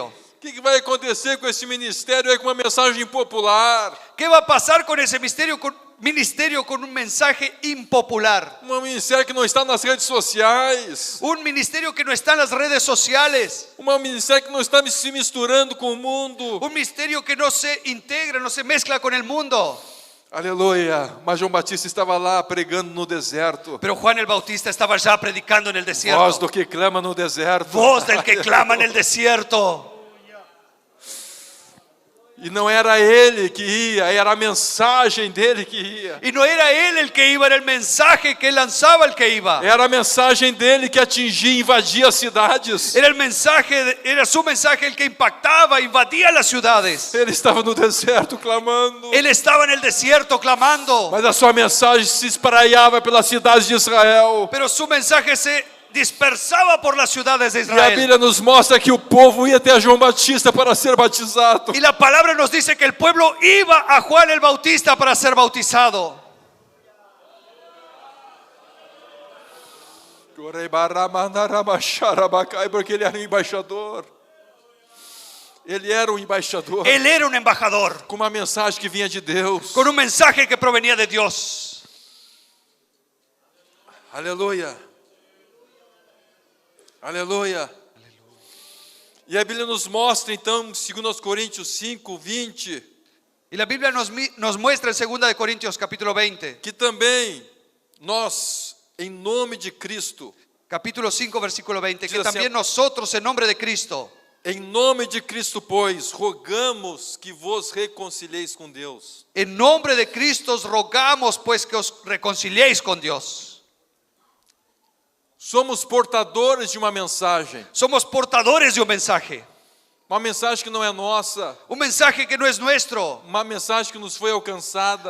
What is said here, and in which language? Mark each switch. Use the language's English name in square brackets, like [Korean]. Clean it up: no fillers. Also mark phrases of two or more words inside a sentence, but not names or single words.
[Portuguese] O que vai acontecer com esse ministério aí com uma mensagem impopular? [Spanish] ¿Qué va a pasar con ese ministerio con un mensaje impopular? [Portuguese] Um ministério que não está nas redes sociais. [Spanish] Un ministerio que no está en las redes sociales. [Portuguese] Um ministério que não está se misturando com o mundo. [Spanish] Un ministerio que no se integra, no se mezcla con el mundo. [Portuguese] Aleluia. Mas João Batista estava lá pregando no deserto. [Spanish] Pero Juan el Bautista estaba ya predicando en el desierto. [Portuguese] Voz do que clama no deserto. [Spanish] Voz del que clama en el desierto. [Portuguese] E não era ele que ia, era a mensagem dele que ia. [Spanish] Y no era él el que iba, era el mensaje que él lanzaba el que iba. [Portuguese] Era a mensagem dele que atingia e invadia as cidades. [Spanish] Era el mensaje, era su mensaje el que impactaba, invadía las ciudades. [Portuguese] Ele estava no deserto clamando. [Spanish] Él estaba en el desierto clamando, [Portuguese] Mas a sua mensagem se espraiava pelas cidades de Israel. [Spanish] pero su mensaje se dispersaba por las ciudades de [Portuguese] E a [Spanish] Israel. [Portuguese] Bíblia nos mostra que o povo ia até João Batista para ser batizado. [Spanish] Y la palabra nos dice que el pueblo iba a Juan el Bautista para ser bautizado. [Portuguese] Porque ele era um embaixador. Ele era um embaixador [Spanish] Él era un embajador [Portuguese] com uma mensagem que vinha de Deus. [Spanish] con un mensaje que provenía de Dios. [Portuguese] Aleluia. Aleluia. E a Bíblia nos mostra então, em 2 Coríntios 5, 20, [Spanish] Y la Biblia nos muestra en 2 de Corintios capítulo 20, [Portuguese] que também nós, em nome de Cristo, [Spanish] capítulo 5 versículo 20, que Dice así, también nosotros en nombre de Cristo, [Portuguese] em nome de Cristo, pois, rogamos que vos reconcilieis com Deus. [Spanish] en nombre de Cristo os rogamos pues que os reconciliéis con Dios. [Portuguese] Somos portadores de uma mensagem. [Spanish] Somos portadores de un mensaje [Portuguese] Que não é nossa, [Spanish] que no es nuestro, [Portuguese] uma mensagem que nos foi alcançada.